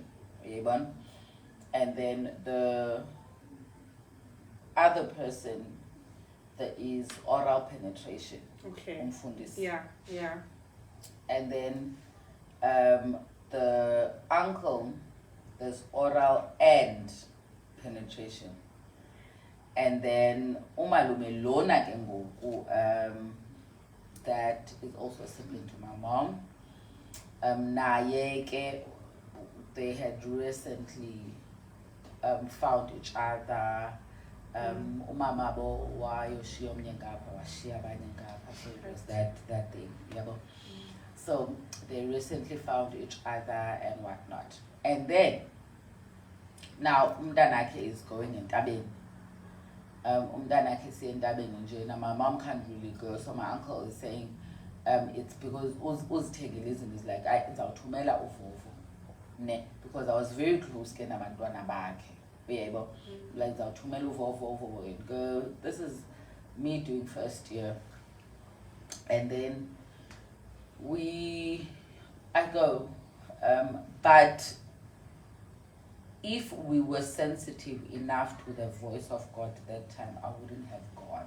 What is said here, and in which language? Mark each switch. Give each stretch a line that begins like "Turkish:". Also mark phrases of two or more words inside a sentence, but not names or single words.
English: And then the other person, there is oral penetration. Okay. Yeah. Yeah. And then the uncle, there's oral and penetration. And then
Zulu: umalume lona ke ngoku,
English: that is also a sibling to my mom.
Zulu: Naye ke,
English: they had recently found each other.
Zulu: Umamabo wayoshiya omnye ngapha washiya abanye ngapha,
English: so it was that thing, So they recently found each other and whatnot. And then now umntanakhe is going entabeni.
Zulu: Umntanakhe siyentabeni nje.
English: Now my mom can't really go, so my uncle is saying it's because uzithengelizini is like
Zulu: ngizawuthumela uvovo ne,
English: because I was very close
Zulu: ke nabantwana bakhe.
English: Like
Zulu: ngizawuthumela uvovo
English: and go. This is me doing first year, and then I go, but if we were sensitive enough to the voice of God that time, I wouldn't have gone.